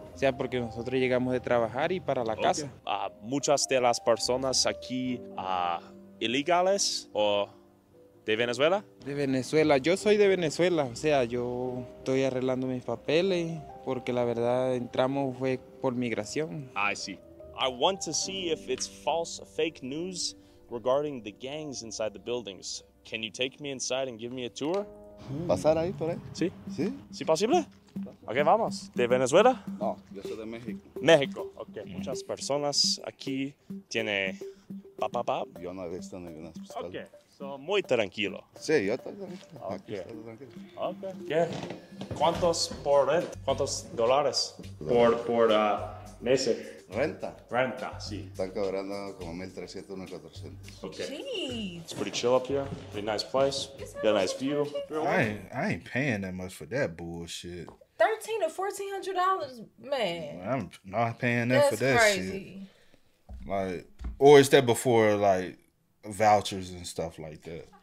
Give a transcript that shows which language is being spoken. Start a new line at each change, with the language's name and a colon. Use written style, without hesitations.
Spanish: O sea, porque nosotros llegamos de trabajar y para la casa. Muchas de las personas aquí ilegales o de Venezuela. De Venezuela. Yo soy de Venezuela. O sea, yo estoy arreglando mis papeles porque la verdad entramos fue por migración.
English: I see. I want to see if it's false, fake news regarding the gangs inside the buildings. Can you take me inside and give me a tour?
Spanish: ¿Pasar ahí por ahí? Sí. ¿Sí? ¿Sí posible? Ok, vamos. ¿De Venezuela? No, yo soy de México. México, ok. Muchas personas aquí tiene papá. Yo no he visto ninguna pistola.
English: Ok, so
Spanish: muy tranquilo. Sí, yo estoy tranquilo.
English: Ok.
Spanish: Aquí estoy tranquilo. Ok. ¿Qué? ¿Cuántos por rent? ¿Cuántos dólares por meses? ¿Renta? Renta, sí. Están cobrando como 1.300, 1.400.
English: Okay. Jeez. It's pretty chill up here. Pretty nice place. Got a nice view. I ain't paying that much for that bullshit. $1,300 or $1,400, man. I'm not paying that for that crazy. shit. Like, or is that before like vouchers and stuff like that?